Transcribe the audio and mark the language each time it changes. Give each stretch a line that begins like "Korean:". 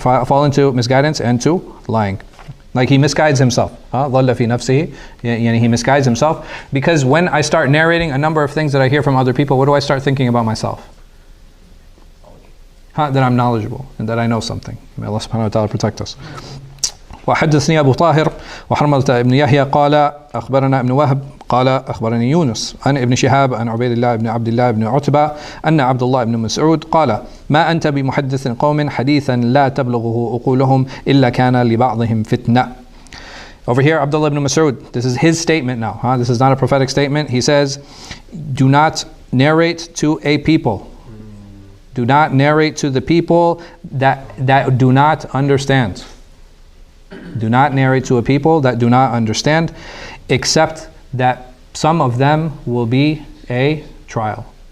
English: Fall into misguidance and to lying. Like he misguides himself.
Arabic: ضَلَّ فِي نَفْسِهِ.
English: He misguides himself. Because when I start narrating a number of things that I hear from other people, what do I start thinking about myself? That I'm knowledgeable and that I know something. May Allah subhanahu wa ta'ala protect us.
Arabic: وحدثني أبو طاهر وحرملة ابن يحيى قال أخبرنا ابن وهب قال أخبرني يونس عن ابن شهاب عن عبيد الله بن عبد الله بن عتبة أن عبد الله بن مسعود قال ما أنت بمحدث قوم حديثا لا تبلغه عقولهم إلا كان لبعضهم فتنة.
English: Over here, Abdullah ibn Mas'ud, this is his statement now. This is not a prophetic statement. He says, do not narrate to a people. Do not narrate to the people that do not understand. Do not narrate to a people that do not understand, except that some of them will be a trial.